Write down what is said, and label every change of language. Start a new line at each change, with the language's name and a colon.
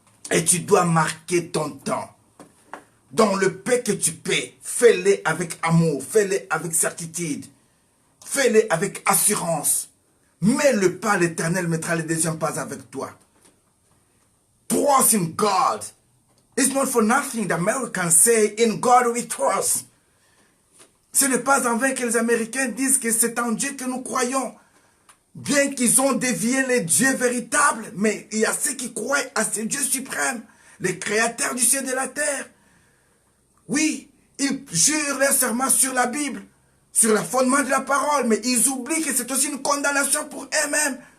French: Et tu dois marquer ton temps. Dans le paix que tu paies, fais-le avec amour, fais-le avec certitude. Fais-le avec assurance. Mets le pas, l'Éternel mettra le deuxième pas avec toi.
English: Trust in God. It's not for nothing the Americans say, in God we trust.
French: Ce n'est pas en vain que les Américains disent que c'est en Dieu que nous croyons. Bien qu'ils ont dévié les dieux véritables, mais il y a ceux qui croient à ce Dieu suprême. les créateurs du ciel et de la terre. Oui, ils jurent leur serment sur la Bible, sur le fondement de la parole, mais ils oublient que c'est aussi une condamnation pour eux-mêmes.